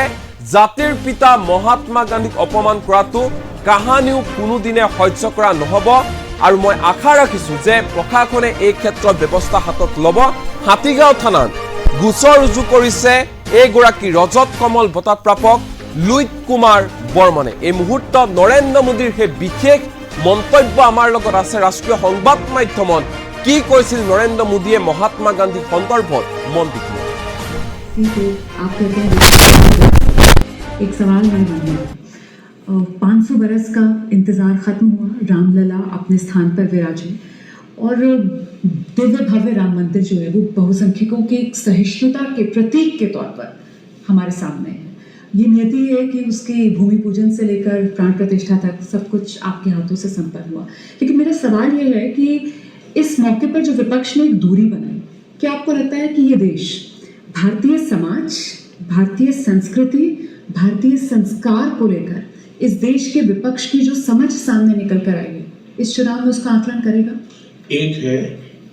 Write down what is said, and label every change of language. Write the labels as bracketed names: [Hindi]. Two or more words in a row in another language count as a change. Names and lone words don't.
[Assamese] জাতিৰ পিতা মহাত্মা গান্ধীক অপমান কৰাটো কাহানিও কোনোদিনে সহ্য কৰা নহব আৰু মই আশা ৰাখিছো যে প্ৰশাসনে এই ক্ষেত্ৰত ব্যৱস্থা হাতত ল'ব হাতীগাঁও থানাত গোচৰ ৰুজু কৰিছে এইগৰাকী ৰজত কমল বঁটা প্ৰাপক লুইত কুমাৰ বৰ্মনে এই মুহূৰ্তত নৰেন্দ্ৰ মোদীৰ সেই বিশেষ মন্তব্য আমাৰ লগত আছে ৰাষ্ট্ৰীয় সংবাদ মাধ্যমত কি কৈছিল নৰেন্দ্ৰ মোদীয়ে মহাত্মা গান্ধী সন্দৰ্ভত মন দি [Hindi] एक सवाल मेरे मन में 500 बरस का इंतजार खत्म हुआ रामलला अपने स्थान पर विराजे और दिव्य भव्य राम मंदिर जो है वो बहुसंख्यकों की सहिष्णुता के प्रतीक के तौर पर हमारे सामने है ये नियति है कि उसकी भूमि पूजन से लेकर प्राण प्रतिष्ठा तक सब कुछ आपके हाथों से संपन्न हुआ लेकिन मेरा सवाल ये है कि इस मौके पर जो विपक्ष ने एक दूरी बनाई क्या आपको लगता है कि ये देश भारतीय समाज भारतीय संस्कृति भारतीय संस्कार को लेकर इस देश के विपक्ष की जो समझ सामने निकल कर आई है इस चुनाव में उसका आकलन करेगा